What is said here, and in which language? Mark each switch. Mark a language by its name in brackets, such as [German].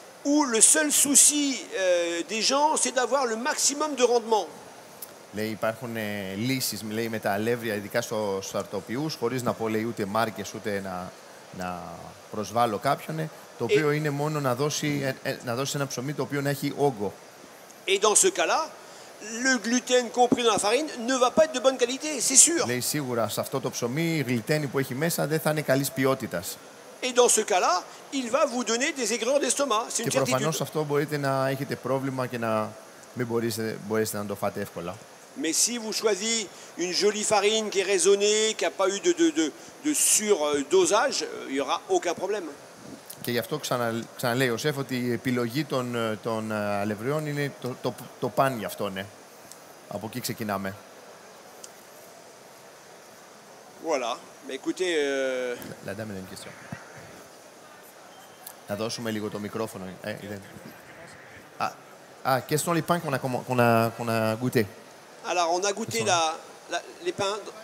[French] Où le seul souci des gens, c'est d'avoir le maximum de rendement. [Greek] Λέει, υπάρχουν λύσεις, λέει, με τα αλεύρια, ειδικά στους αρτοποιούς, χωρίς να πω, λέει, ούτε μάρκες, ούτε να προσβάλλω κάποιον, το οποίο είναι μόνο να δώσει ένα ψωμί το οποίο να έχει όγκο. [French] Et dans ce cas-là, le gluten compris dans la farine ne va pas être de bonne qualité, c'est sûr. [Greek] Λέει, σίγουρα σε αυτό το ψωμί η γλυτένη που έχει μέσα δεν θα είναι καλής ποιότητας. [French] Et dans ce cas-là, il va vous donner des aigreurs d'estomac, c'est une [Greek] Και προφανώς [French] certitude. [Greek] αυτό μπορείτε να έχετε πρόβλημα και να μην μπορέσετε να το φάτε εύκολα. [French] Mais si vous choisissez une jolie farine qui est raisonnée, qui n'a pas eu de surdosage, il n'y aura aucun problème. [Greek] Και γι' αυτό ξαναλέει ο σεφ ότι η επιλογή των αλευριών είναι το παν γι' αυτό, ναι. Από εκεί ξεκινάμε. [French] Voilà. Mais écoutez, La dame a une question. [Greek] Να δώσουμε λίγο το μικρόφωνο. [French] Ah, quels sont les pains qu'on a goûté? Alors, on a goûté les pains.